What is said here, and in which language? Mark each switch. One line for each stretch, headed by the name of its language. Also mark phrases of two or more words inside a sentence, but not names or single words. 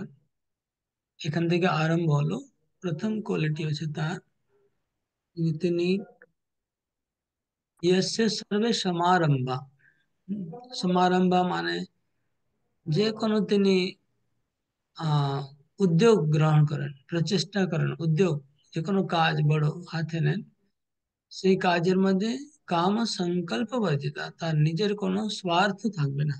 Bangla: এখান থেকে আরম্ভ হলো। প্রথম কোয়ালিটি হচ্ছে তার, তিনি
Sanskrit: यस्य सर्वे समारंभा।
Bangla: সমারম্ভা মানে যে কোনো তিনি আহ উদ্যোগ গ্রহণ করেন, প্রচেষ্টা করেন, উদ্যোগ, যে কোনো কাজ বড় হাতে নেন, সেই কাজের মধ্যে
Sanskrit: काम संकल्प वर्जिता,
Bangla: তার নিজের কোনো স্বার্থ থাকবে না।